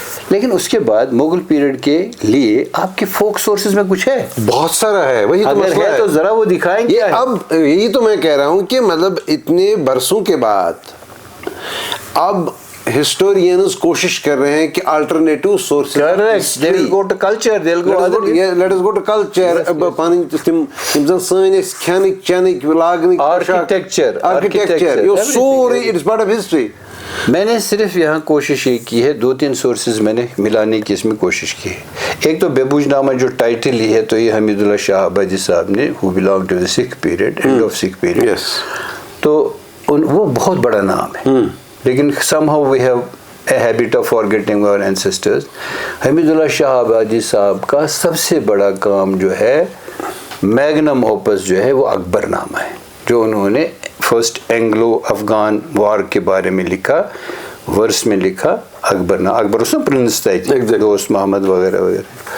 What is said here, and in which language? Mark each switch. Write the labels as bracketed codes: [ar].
[ur] لیکن اس کے بعد مغل پیریڈ کے لیے آپ کے فوک سورسز میں کچھ ہے، بہت سارا ہے. وہی تو مسئلہ ہے، تو ذرا وہ دکھائیں گے. اب یہی تو میں کہہ رہا ہوں کہ مطلب اتنے برسوں کے بعد اب ہسٹورینز کوشش کر رہے ہیں کہ alternative sources, [en] they will go to culture, they'll go other ways. let us go to culture. [ks] پنٕنۍ تِم زن سٲنۍ ٲسۍ کھٮ۪نٕکۍ چٮ۪نٕکۍ لاگنٕکۍ آرکیٹیکچر، یہ سورُے [en] It is part of history. [ur] میں نے صرف یہاں کوشش یہ کی ہے، 2-3 سورسز میں نے ملانے کی اس میں کوشش کی ہے. ایک تو بیبوج نامہ جو ٹائٹل ہی ہے تو یہ حمید اللہ شاہ آبادی صاحب نے [en] who belong to the Sikh period, [ur] end of Sikh period. تو وہ بہت بڑا نام ہے، لیکن [en] somehow we have a habit of forgetting our ancestors. [ur] حمید اللہ شاہ آبادی صاحب کا سب سے بڑا کام جو ہے، میگنم اوپس جو ہے، وہ اکبر نامہ ہے، جو انہوں نے فرسٹ اینگلو افغان وار کے بارے میں لکھا، ورس میں لکھا اکبر نامہ. اکبر اس میں پرنس تھا، دوست محمد وغیرہ وغیرہ.